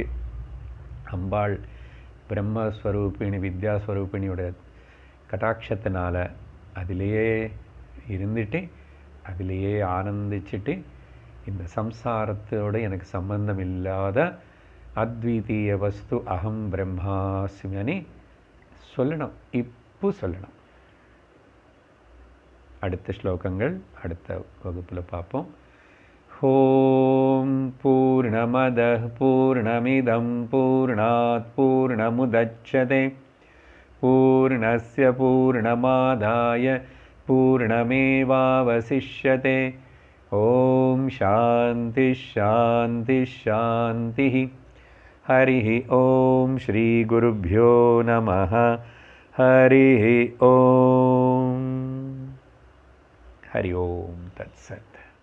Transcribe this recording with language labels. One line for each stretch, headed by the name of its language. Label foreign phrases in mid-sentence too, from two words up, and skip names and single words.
Tamil: அம்பாள் பிரம்மஸ்வரூபிணி வித்யாஸ்வரூபிணியோட கட்டாட்சத்தினால அதிலேயே இருந்துட்டு அதிலேயே ஆனந்திச்சுட்டு இந்த சம்சாரத்தோடு எனக்கு சம்பந்தம் இல்லாத அத்விதீய வஸ்து அகம் பிரம்மாஸ்மின்னு சொல்லணும். இப்போ சொல்லணும். அடுத்த ஸ்லோகங்கள் அடுத்த வகுப்பில் பார்ப்போம்.
Sanskrit: ॐ पूर्णमदः पूर्णमिदं पूर्णात् पूर्णमुदच्यते पूर्णस्य पूर्णमादाय पूर्णमेवावशिष्यते. ॐ शान्ति शान्ति शान्ति. हरिः ॐ श्री गुरुभ्यो नमः. हरिः ॐ। हरि ॐ तत्सत्.